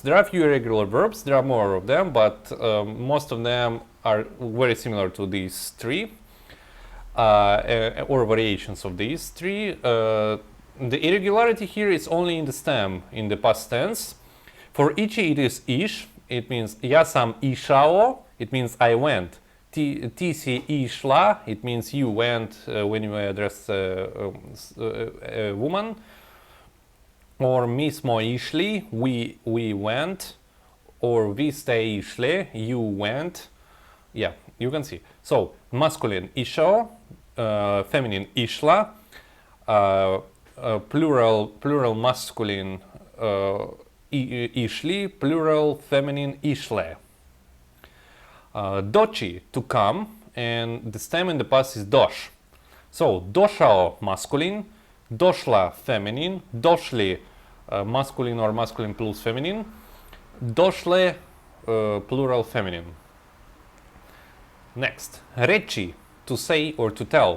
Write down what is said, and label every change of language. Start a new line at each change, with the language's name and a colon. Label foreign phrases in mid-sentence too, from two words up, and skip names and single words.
English: There are a few irregular verbs. There are more of them, but most of them are very similar to these three, or variations of these three. The irregularity here is only in the stem, in the past tense. For ichi it is ish. It means
Serbian: ja sam išao.
English: It means I went.
Serbian: Ti si išla.
English: It means you went when you address a woman.
Serbian: Or mi smo išli,
English: we went, or
Serbian: vi ste išli,
English: you went. Yeah, you can see. So masculine išao, feminine išla, plural masculine išli, plural feminine išle.
Serbian: Doći,
English: to come, and the stem in the past is doš. So došao masculine, došla feminine, došli masculine or masculine plus feminine, došle plural feminine. Next, reći, to say or to tell.